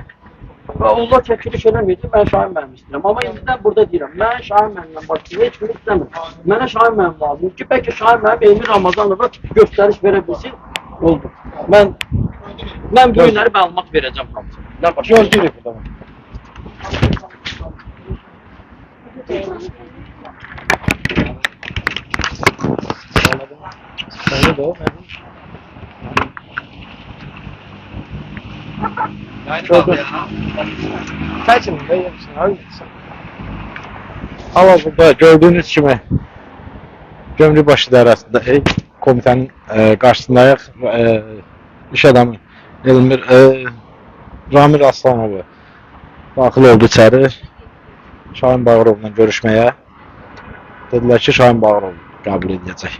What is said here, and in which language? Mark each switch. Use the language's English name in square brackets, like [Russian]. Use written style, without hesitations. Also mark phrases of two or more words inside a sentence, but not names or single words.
[Azerbaijani] Allah çəkiliş eləməyəcək, mən Şahin müəllim istəyirəm. Amma indidən burada deyirəm, mən Şahin müəllimlə başlayıb heç kimi istəmirəm. Mənə Şahin müəllim lazımdır ki, bəlkə Şahin müəllim Elmir Ramazanova göstəriş verə bilsin. Oldu. Mən bu günləri məlumat verəcəm hamısına. Gözləyirək bu zaman. [Turkish] Öyle de o. Seçin de yapsın abi. [Azerbaijani] Hal-hazırda gördüğünüz kimi Gömrükbaşı İdarəsində komitənin qarşısındayıq. İş adamı Elmir Ramil Aslanovu daxil oldu içəri. Şahin Bağırovla görüşməyə. Dedilər ki, Şahin Bağırov qəbul edəcək.